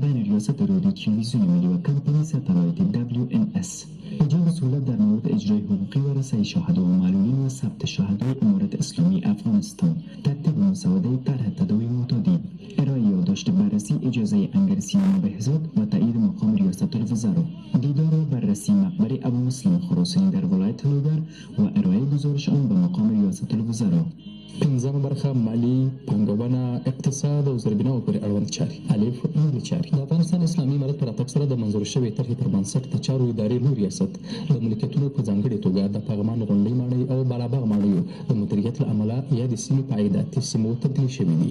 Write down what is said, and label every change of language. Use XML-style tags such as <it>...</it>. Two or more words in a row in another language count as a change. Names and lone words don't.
<fa>بین ریاست رادیو تلویزیون ملی و کمپانی ستلایتی WNS، ایجاد سهولت در مورد اجرای حقوقی و رسای شاهدان و معلولین و ثبت شاهدان امارت اسلامی افغانستان، ترتیب مسوده طرح تداوی معتادین، ارائه یادداشت بررسی، اجازه انگرسیان بهزاد و تایید مقام ریاست الوزرا، دیدار و بررسی مقبره ابو مسلم خراسانی در ولایت لوگر و ارائه گزارش آن به مقام ریاست الوزرا.</fa> <ps>پنځمه برخه مالی، پانګونه، اقتصاد او زیربناو پورې اړوند چارې. الف ملي چارې. د افغانستان اسلامي امارت په راتګ سره د منظور شوې طرحې پر بنسټ د چارو ادارې لوی ریاست د ملکیتونو په ځانګړې توګه د پغمان غونډۍ ماڼۍ او بالاباغ ماڼیو د مدیریت له امله یادې سیمې په عایداتي سیمو تبدیل شوي دي.</ps>